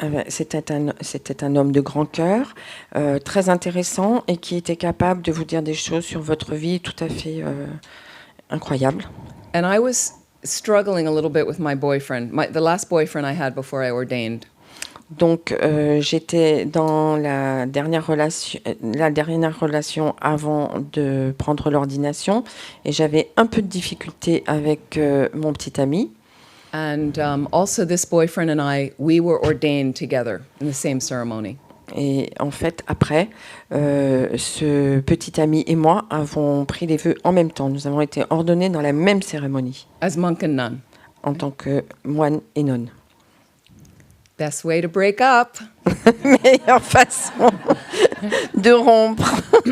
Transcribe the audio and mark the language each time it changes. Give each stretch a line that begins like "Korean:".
French: C'était un homme de grand cœur, très intéressant et qui était capable de vous dire des choses sur votre vie tout à fait incroyables.
English: And I was struggling a little bit with my boyfriend, the last boyfriend I had before I ordained.
French: Donc j'étais dans la dernière relation avant de prendre l'ordination et j'avais un peu de difficulté avec mon petit ami.
English: And also this boyfriend and we were ordained together in the same ceremony.
French: Et en fait, après, ce petit ami et moi avons pris les vœux en même temps. Nous avons été ordonnés dans la même cérémonie.
English: As monk and nun.
French: En tant que moine et nonne.
English: Best way to break up.
French: Meilleure façon de rompre.